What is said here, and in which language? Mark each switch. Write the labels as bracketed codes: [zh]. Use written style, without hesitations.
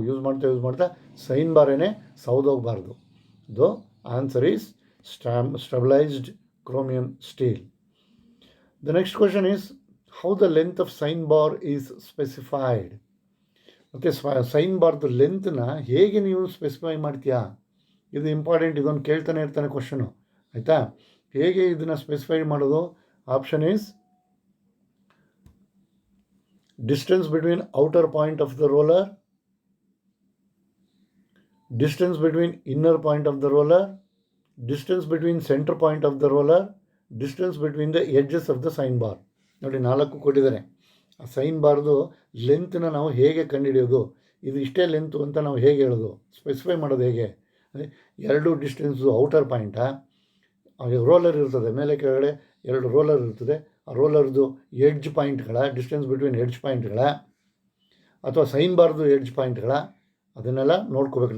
[kn] Use ಮಾಡ್ತಾ sign ಬಾರೇನೆ ಸೌದೋಗಬಾರ್ದು. [en] The answer is stabilized chromium steel. The next question is, how the length of sine bar is specified. [kn] ಮತ್ತು sign ಬಾರ್ದು ಲೆಂತ್ನ ಹೇಗೆ ನೀವು specify ಮಾಡ್ತೀಯಾ, ಇದು important. ಇದೊಂದು ಕೇಳ್ತಾನೆ ಇರ್ತಾನೆ ಕ್ವಶನು, ಆಯಿತಾ. ಹೇಗೆ ಇದನ್ನು ಸ್ಪೆಸಿಫೈ ಮಾಡೋದು? [en] Option is distance between outer point of the roller, distance between inner point of the roller, distance between center point of the roller, distance between the edges of the sign bar. [kn] ನೋಡಿ 4 ಕೊಟ್ಟಿದ್ದಾರೆ. ಆ sign ಬಾರ್ದು ಲೆಂತ್ನ ನಾವು ಹೇಗೆ ಕಂಡುಹಿಡಿಯೋದು, ಇದು ಇಷ್ಟೇ length ಅಂತ ನಾವು ಹೇಗೆ ಹೇಳೋದು, ಸ್ಪೆಸಿಫೈ ಮಾಡೋದು ಹೇಗೆ? ಎರಡು ಡಿಸ್ಟೆನ್ಸು ಔಟರ್ ಪಾಯಿಂಟಾ, ರೋಲರ್ ಇರ್ತದೆ ಮೇಲೆ ಕೆಳಗಡೆ 2 ರೋಲರ್ ಇರ್ತದೆ. ಆ ರೋಲರ್ದು ಎಡ್ಜ್ ಪಾಯಿಂಟ್ಗಳ, ಡಿಸ್ಟೆನ್ಸ್ ಬಿಟ್ವೀನ್ ಎಡ್ಜ್ ಪಾಯಿಂಟ್ಗಳ, ಅಥವಾ ಸೈನ್ ಬಾರ್ದು ಎಡ್ಜ್ ಪಾಯಿಂಟ್ಗಳ, ಅದನ್ನೆಲ್ಲ ನೋಡ್ಕೋಬೇಕು.